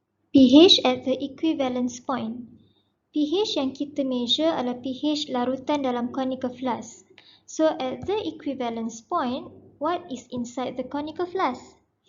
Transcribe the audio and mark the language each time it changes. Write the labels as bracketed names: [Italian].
[English] pH at the equivalence point. [Malay] pH yang kita [English] measure [Malay] adalah pH larutan dalam conical flask. [English] So at the equivalence point, what is inside the conical flask?